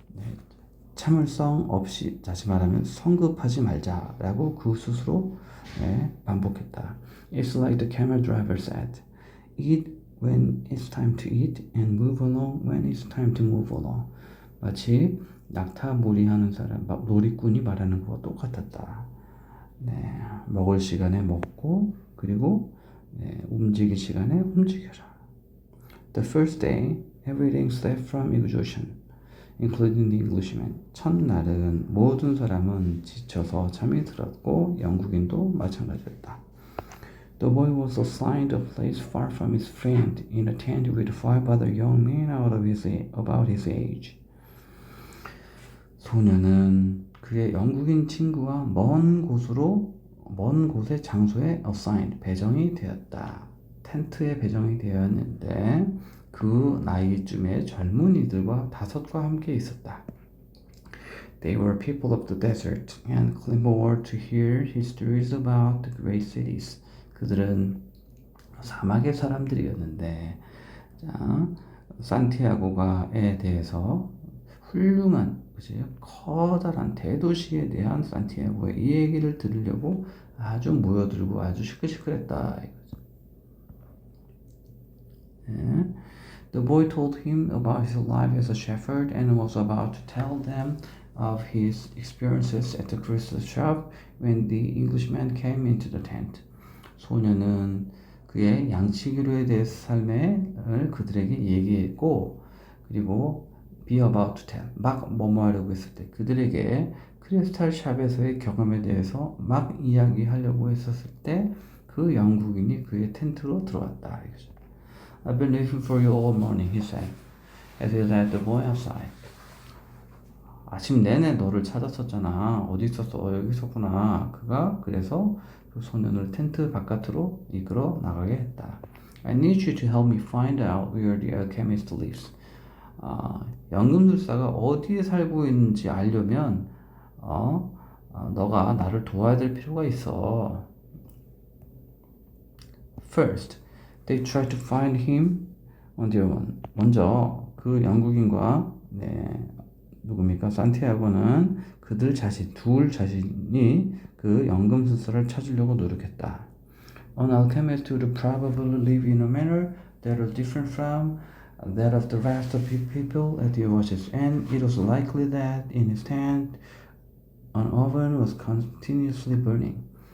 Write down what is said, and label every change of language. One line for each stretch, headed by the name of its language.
Korean: 네, 참을성 없이, 다시 말하면 성급하지 말자라고 그 스스로 반복했다.
English: It's like the camel driver said, eat when it's time to eat and move along when it's time to move along.
Korean: 마치 낙타몰이하는 사람, 놀이꾼이 말하는 것과 똑같았다. 네, 먹을 시간에 먹고 그리고 움직일 시간에 움직여라.
English: The first day, everything slept from exhaustion, including the Englishman.
Korean: 첫날은 모든 사람은 지쳐서 잠이 들었고 영국인도 마찬가지였다.
English: The boy was assigned a place far from his friend in a tent with 5 other young men about his age.
Korean: 소녀는 그의 영국인 친구와 먼 곳의 장소에 assigned, 배정이 되었다. 텐트에 배정이 되었는데 그 나이쯤에 젊은이들과 5과 함께 있었다.
English: They were people of the desert and came over to hear histories about the great cities.
Korean: 그들은 사막의 사람들이었는데, 자, 산티아고가에 대해서 훌륭한, 그죠? 커다란 대도시에 대한 산티아고의 이 얘기를 들으려고 아주 모여들고 아주 시끌시끌했다. 이거죠. 네.
English: The boy told him about his life as a shepherd and was about to tell them of his experiences at the crystal shop when the Englishman came into the tent.
Korean: 소녀는 그의 양치기로에 대해서 삶을 그들에게 얘기했고, 그리고
English: be about to tell,
Korean: 막 뭐뭐 하려고 했을 때 그들에게 크리스탈 샵에서의 경험에 대해서 막 이야기하려고 했었을 때 그 영국인이 그의 텐트로 들어왔다.
English: I've been looking for you all morning, he said, as he led the boy outside.
Korean: 아침 내내 너를 찾았었잖아. 어디 있었어? 여기 있었구나. 그가 그래서 그 소년을 텐트 바깥으로 이끌어 나가게 했다.
English: I need you to help me find out where the alchemist lives.
Korean: 연금술사가 어디에 살고 있는지 알려면 너가 나를 도와야 될 필요가 있어.
English: First, they tried to find him on their own.
Korean: 먼저 그 영국인과 누굽니까? 산티아고는 그들 자신, 둘 자신이 그 연금술사를 찾으려고 노력했다.
English: An alchemist would probably live in a manner that was different from that of the rest of the people at the oasis, and it was likely that in his tent an oven was continuously burning.